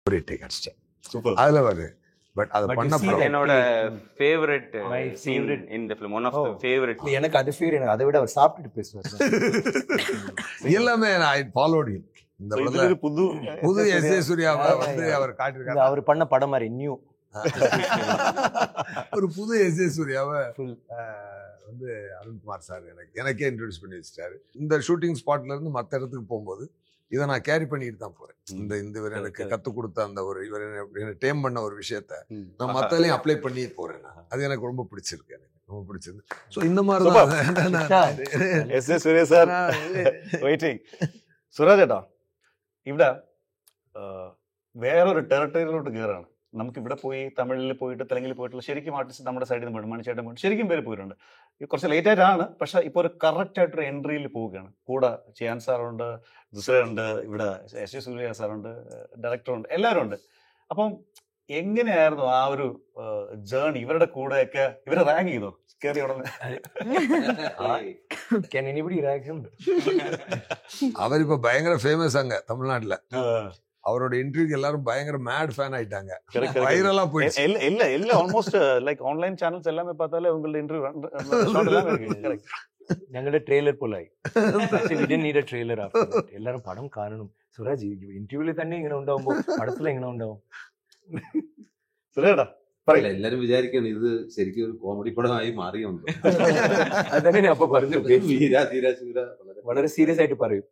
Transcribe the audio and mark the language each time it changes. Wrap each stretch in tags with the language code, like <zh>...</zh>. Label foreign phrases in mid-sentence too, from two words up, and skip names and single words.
<ta>ரீடேக் அடிச்சிட்டேன். அதுல வருது. பட் அது பண்ண என்னோட</ta> <en>favourite scene in the film, one of the favourite.</en> <ta>எனக்கு அது ஃபீல், எனக்கு அதை விட அவர் சாப்பிட்டுட்டு பேசுவார் எல்லாமே.</ta> <en>I followed him.</en> <ta>இந்த படத்துல புது எஸ்.ஏ. சூர்யாவை வந்து அவர் காட்டியிருக்காரு. அவர் பண்ண படம் மாதிரி நியூ ஒரு புது எஸ்.ஏ. சூர்யாவை வந்து அருண்குமார் சார் எனக்கே இன்ட்ரோடியூஸ் பண்ணி வச்சுட்டாரு. இந்த</ta> <en>shooting spot</en> <ta>இருந்து மற்ற இடத்துக்கு போகும்போது இதை நான் கேரி பண்ணிட்டு தான் போறேன். இந்த இவர் எனக்கு கற்றுக் கொடுத்த அந்த ஒரு இவர் எனக்கு டேம் பண்ண ஒரு விஷயத்த நான் மற்றலையும் அப்ளை பண்ணி போறேன். அது எனக்கு ரொம்ப பிடிச்சிருக்கு. எனக்கு ரொம்ப பிடிச்சிருக்கு. ஸோ இந்த மாதிரி தான்</ta> <ml>எஸ்.ஏ. சூர்யா சார் വെയിറ്റിംഗ്. സുരാജ് ചേട്ടാ, ഇവിടെ വേറൊരു ടെറിട്ടറിയിലോട്ട് കയറാണ്. നമുക്ക് ഇവിടെ പോയി തമിഴിൽ പോയിട്ട് തെലുങ്കിൽ പോയിട്ടുള്ള ശരിക്കും ആർട്ടിസ്റ്റ് നമ്മുടെ സൈഡിൽ നിന്ന് പോയിട്ട് മണിച്ചേട്ടൻ പോയിട്ട് ശരിക്കും പേര് പോയിട്ടുണ്ട്. കുറച്ച് ലേറ്റ് ആയിട്ടാണ്, പക്ഷെ ഇപ്പോൾ ഒരു കറക്റ്റ് ആയിട്ടൊരു എൻട്രിയിൽ പോവുകയാണ്. കൂടെ ചിയാൻ സാറുണ്ട്, ദുസ്രയുണ്ട്, ഇവിടെ എസ്.ഏ. സൂര്യ സാറുണ്ട്, ഡയറക്ടറുണ്ട്, എല്ലാവരും ഉണ്ട്. അപ്പം എങ്ങനെയായിരുന്നു ആ ഒരു ജേർണി? ഇവരുടെ കൂടെയൊക്കെ ഇവരെ റാങ്ക് ചെയ്തോ കയറി ഉടനെ?</ml> <ta>அவரிப்ப பயங்கர ஃபேமஸ் அங்க தமிழ்நாட்டுல. அவரோட இன்டர்வியூக்கு எல்லாரும் பயங்கர</ta> <en>mad fan</en> <ta>ஆயிட்டாங்க. வைரலா போயிடுச்சு. இல்ல</ta> <en>almost like online channels</en> <ta>எல்லாமே பார்த்தாலே உங்களோட இன்டர்வியூ</ta> <ml>ഞങ്ങളുടെ ട്രെയിലർ പോലായി. ട്രെയിലർ എല്ലാരും പടം കാണണം. സുരാജ് ഇന്റർവ്യൂവിൽ തന്നെ ഇങ്ങനെ ഉണ്ടാവുമ്പോ പടത്തിൽ എങ്ങനെ ഉണ്ടാവും? എല്ലാരും വിചാരിക്കണം ഇത് ശരിക്കും ഒരു കോമഡി പടമായി മാറിയുണ്ട്. അതന്നെ അപ്പൊ പറഞ്ഞു. വളരെ സീരിയസ് ആയിട്ട് പറയും.</ml>